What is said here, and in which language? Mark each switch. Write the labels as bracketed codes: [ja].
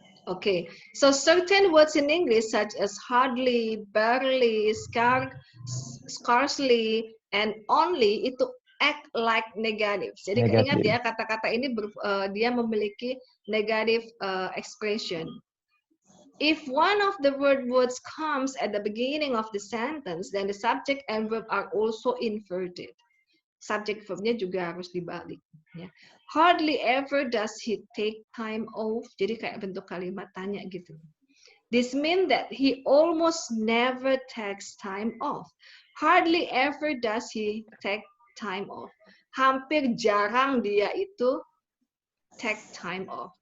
[en] Okay, so certain words in English such as hardly, barely, scarcely, and only itu act like negative. [id] Jadi ingat ya kata-kata ini dia memiliki [en] negative expression. If one of the words comes at the beginning of the sentence, then the subject and verb are also inverted. [id] Subject verbnya juga harus dibalik. Ya. [en] Hardly ever does he take time off. [id] Jadi kayak bentuk kalimat tanya gitu. [en] This means that he almost never takes time off. Hardly ever does he take time off. [id] Hampir jarang dia itu [en] take time off.